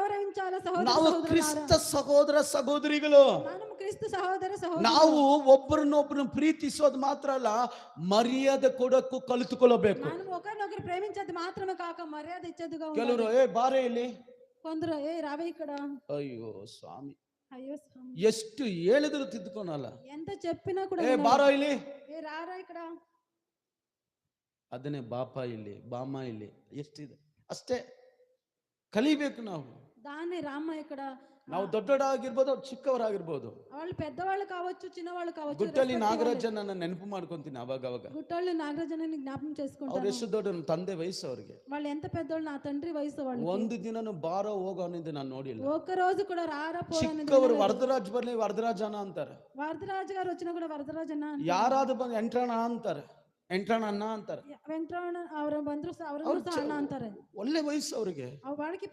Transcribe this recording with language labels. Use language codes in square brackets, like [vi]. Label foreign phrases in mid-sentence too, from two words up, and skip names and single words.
[te] చాలా సహోదర [kn] ನಾವು [te] సహోదరులారా, [kn] ಕ್ರಿಸ್ತ ಸಹೋದರ ಸಹೋದರಿಗಳು. [te] మనము క్రీస్తు సహోదర సహోదరులు. [kn] ನಾವು ಒಬ್ಬರನ್ನೊಬ್ಬರನ್ನು ಪ್ರೀತಿಸೋದು ಮಾತ್ರ ಅಲ್ಲ, ಮರ್ಯಾದೆ ಕೊಡಕ್ಕೂ ಕಲಿತುಕೊಳ್ಳಬೇಕು. [te] మనం ఒకరినొకరు ప్రేమించేది మాత్రమే కాక మర్యాద ఇచ్చేదిగా [kn] ಕೆಲವರು [te] ఉండాలి. [kn] ಬಾರೆ ಇಲ್ಲಿ, [te] కొందరు ఏ రావే ఇక్కడ, [kn] ಅಯ್ಯೋ ಸ್ವಾಮಿ, [te] అయ్యో స్వామి, [kn] ಎಷ್ಟು ಹೇಳಿದ್ರು ತಿದ್ದುಕೊಳಲ್ಲ. [te] ఎంత చెప్పినా కూడా [kn] ಏ [te] వినరు. [kn] ಬಾರೋ ಇಲ್ಲಿ, [te] ఏ రారా ఇక్కడ, [kn] ಅದನ್ನೇ ಬಾಪ ಇಲ್ಲಿ, ಬಾಮ ಇಲ್ಲಿ, ಎಷ್ಟಿದೆ ಅಷ್ಟೇ. ಕಲಿಬೇಕು ನಾವು. [te] దాన్ని రామ్మ ఇక్కడ. [kn] ನಾವು ದೊಡ್ಡವರಾಗಿರ್ಬೋದು, ಅವ್ರು ಚಿಕ್ಕವರಾಗಿರ್ಬೋದು. [te] వాళ్ళు పెద్దవాళ్ళు కావచ్చు, చిన్నవాళ్ళు కావచ్చు. [kn] ಗುಟ್ಟಳ್ಳಿ ನಾಗರಾಜನ್ ನನ್ನ ನೆನಪು ಮಾಡ್ಕೊಂತೀನಿ ಅವಾಗ ಅವಾಗ. [te] గుట్టళ్ళు నాగరాజనని జ్ఞాపకం [kn] ಅವ್ರು [te] చేసుకుంటాను. [kn] ಎಷ್ಟು ದೊಡ್ಡ ತಂದೆ ವಯಸ್ಸು ಅವ್ರಿಗೆ. [te] వాళ్ళు ఎంత పెద్దోళ్ళు, నా తండ్రి వయసు వాళ్ళు. [kn] ಒಂದು ದಿನನು ಬಾರೋ ಹೋಗೋ ಅನ್ನೋದು ನಾನು ನೋಡಿಲ್ಲ. [te] ఒక్క రోజు కూడా రారా పోరా అనేది [kn] ಚಿಕ್ಕವರು ವರದರಾಜ್ ಬರ್ಲಿ ವರದರಾಜನ ಅಂತಾರೆ. [te] వరదరాజు గారు వచ్చినా కూడా వరదరాజన్న అంటారు. [kn] ಯಾರಾದ್ರೂ ಬಂದು ಎಂಟ್ರಣ ಅಂತಾರೆ, ಎಂಟ್ರಣ ಅಣ್ಣ ಅಂತಾರೆ. వెంకటరమణ ಅವರ ಬಂದ್ರು ಅವರನ್ನು ಸಹ ಅಣ್ಣ ಅಂತಾರೆ. ಒಳ್ಳೆ ವಯಸ್ಸು ಅವ್ರಿಗೆ. [te] వాళ్ళకి